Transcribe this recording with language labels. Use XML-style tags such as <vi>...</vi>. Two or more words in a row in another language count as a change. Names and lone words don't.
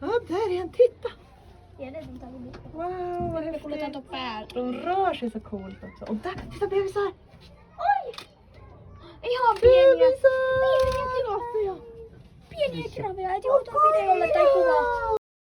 <sv>Ja, där är en. Titta! Ja, det är den tagit lite. Wow, vad</sv> <fi>Kun otetaan tuon</fi> <sv>häftigt.</sv> <fi>päälle.</fi> <sv>De rör sig så coolt också. Och där, titta bebisar!</sv> <fi>Oi! Ihan pieniä.</fi> <sv>Bebisar!</sv> <fi>Pieniä kirafeja. Pieniä kirafeja. Et joutuu videolle tai kuvaa.</fi>